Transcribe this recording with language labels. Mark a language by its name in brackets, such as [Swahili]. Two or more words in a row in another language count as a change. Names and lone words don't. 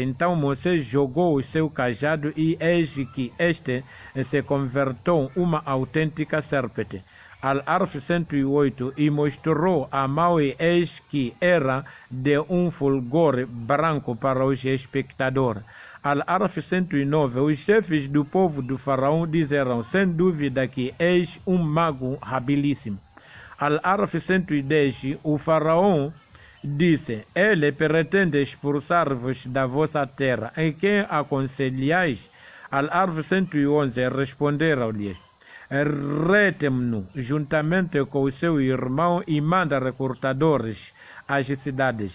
[Portuguese] Então Moisés jogou o seu cajado e eis que este se convertou uma autêntica serpente. Al-Araf 108. E mostrou a mão e eis que era de um fulgor branco para os espectadores. Al-Araf 109. Os chefes do povo do faraó disseram: sem dúvida que és um mago habilíssimo. Al-Araf 110. O faraó disse: ele pretende expulsar-vos da vossa terra. Em quem aconselhais? Al-Araf 111. Responderam-lhes: retem-no juntamente com o seu irmão e manda recrutadores às cidades.